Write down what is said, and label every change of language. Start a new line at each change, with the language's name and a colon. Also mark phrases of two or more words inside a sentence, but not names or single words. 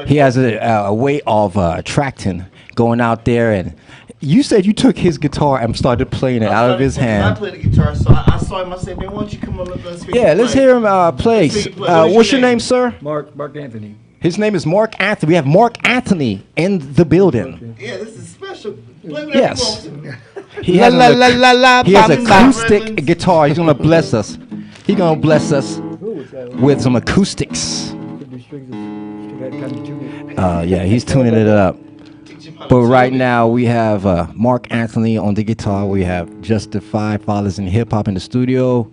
English: He has a way of attracting, going out there, and you said you took his guitar and started playing it out of his I hand. played the guitar, so I saw him. I said, man, why don't you come on up and speak? Yeah, let's hear him play. What's your name, sir? Mark Anthony. His name is Mark Anthony. We have Mark Anthony in the building. Yeah, this is special. Yes. He La has, la la la la. he has ba, an ba. acoustic guitar. He's gonna bless us. He's gonna bless us with some acoustics. Yeah, he's tuning it up. But right now we have Mark Anthony on the guitar. We have Justified Fathers in Hip Hop in the studio.